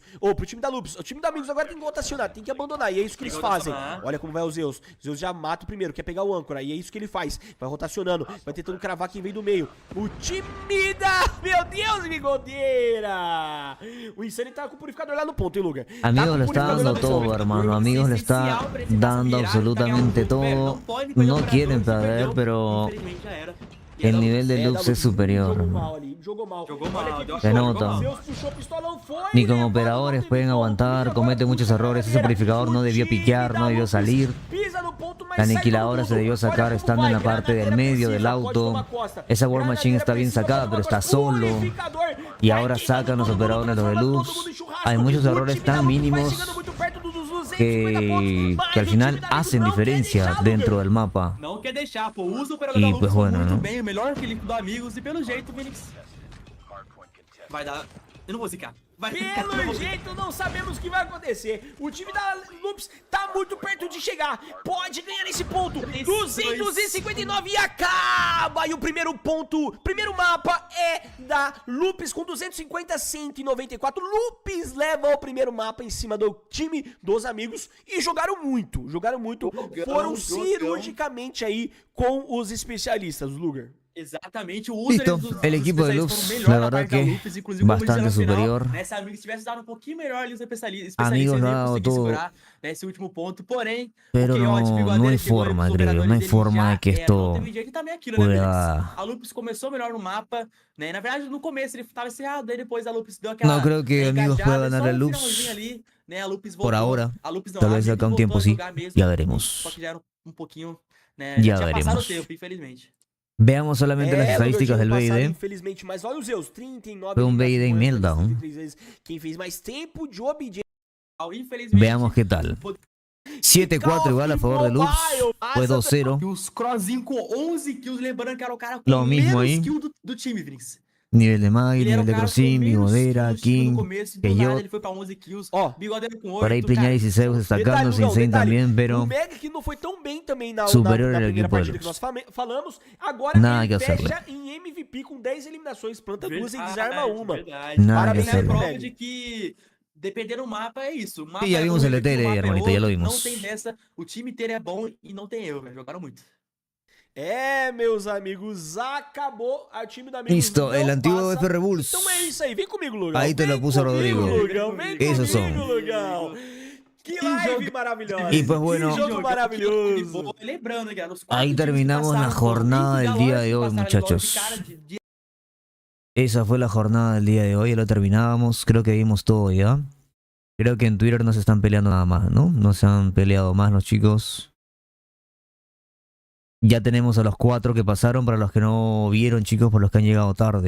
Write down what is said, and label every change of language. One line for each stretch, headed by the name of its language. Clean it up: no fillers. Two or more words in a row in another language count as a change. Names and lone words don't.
Portuguese: Ou pro time da Lupus. O time da Amigos agora tem que rotacionar, tem que abandonar. E é isso que eles fazem. Olha como vai o Zeus. O Zeus já mata o primeiro, quer pegar o âncora. E é isso que ele faz. Vai rotacionando, vai tentando cravar quem vem do meio. O time da... Meu Deus, Bigodeira! O Insane tá com o purificador lá no ponto, hein, Luger?
Spanish: Amigos le está dando todo, hermano. Amigos le está dando absolutamente todo. No quieren perder, pero el nivel de Lux es superior. Se nota. Ni como operadores pueden aguantar, comete muchos errores. Ese purificador no debió piquear, no debió salir. La aniquiladora se debió sacar estando en la parte del medio del auto. Esa War Machine está bien sacada, pero está solo. Y ahora sacan los operadores los de luz. Hay muchos errores tan mínimos que al final hacen diferencia dentro del mapa.
Portuguese: Não quer deixar, pô. Usa o operador da Lux muito bem, o melhor que ele do Amigos, e pelo jeito, Phoenix vai dar... Eu não vou zicar. Pelo jeito, não sabemos o que vai acontecer. O time da Lupus tá muito perto de chegar. Pode ganhar esse ponto. 259 e acaba. E o primeiro ponto, primeiro mapa é da Lupus com 250, 194. Lupus leva o primeiro mapa em cima do time dos Amigos. E jogaram muito, Foram cirurgicamente aí com os especialistas, Luger. Exatamente,
Spanish: listo, el equipo de Lux, la verdad que bastante superior.
Portuguese: Se a Amigos tivesse dado um pouquinho melhor ali os especialistas, Amigos não conseguir segurar esse último ponto, porém,
Spanish: pero no hay forma, creo, no hay forma de que esto pueda...
Portuguese: A Lupus começou melhor no mapa, né? Na verdade, no começo ele estava cerrado, aí depois a Lupus deu aquela...
Spanish: No creo que Amigos pueda ganar el Lux por ahora, tal vez acá un tiempo sí, ya veremos.
Portuguese: Só que já era um pouquinho, né?
Spanish: Ya
Portuguese: tinha
Spanish: veremos.
Portuguese: passado o tempo, infelizmente.
Spanish: Veamos solamente las estadísticas del BID.
Portuguese: Infelizmente, mas olha os Zeus, 39.
Spanish: Fue un BID en meltdown.
Portuguese: Quem fez mais tempo de obediência.
Spanish: Veamos qué tal. 7-4 igual a favor de Lux. Fue 2-0.
Portuguese: E os Crossinho com 11 kills, lembrando que era o cara com
Spanish: lo mismo
Portuguese: menos
Spanish: ahí.
Portuguese: kill do time, Vinix.
Spanish: Nivel de Mag, nivel de Crossin, Bigodera, King, que yo.
Portuguese: Ele foi pra 11 kills. Bigodera com 8.
Spanish: Por ahí Piñares y Zeus destacando, Insane también, pero
Portuguese: o Meg que não foi tão bem também na
Spanish: superior
Portuguese: na
Spanish: al
Portuguese: primeira
Spanish: equipo de
Portuguese: partida que
Spanish: Lux.
Portuguese: nós falamos. Agora
Spanish: Nada
Portuguese: ele
Spanish: que hacerle.
Portuguese: fecha em MVP com 10 eliminações, planta duas e desarma uma.
Spanish: Nada que
Portuguese: Parabéns,
Spanish: hacerle.
Portuguese: prova de que dependendo do mapa é isso. O mapa
Spanish: Sí, ya vimos el ETL, hermanito, ya lo vimos.
Portuguese: Não tem dessa, o time inteiro é bom e não tem erro, velho. Jogaram muito. Meus amigos, acabou o time da Amigos.
Spanish: Listo, el antiguo FR Bulls.
Portuguese: Então é isso aí, vem comigo, Lugão.
Spanish: Ahí te lo puso Rodrigo. Esos son. Lugão. Que live maravillosa. Y pues bueno,
Portuguese: que jogo maravilhoso. Lembrando que
Spanish: ahí terminamos la jornada del día de hoy, muchachos. Esa fue la jornada del día de hoy, ya lo terminábamos. Creo que vimos todo ya. Creo que en Twitter no se están peleando nada más, ¿no? No se han peleado más los chicos. Ya tenemos a los 4 que pasaron, para los que no vieron, chicos, por los que han llegado tarde.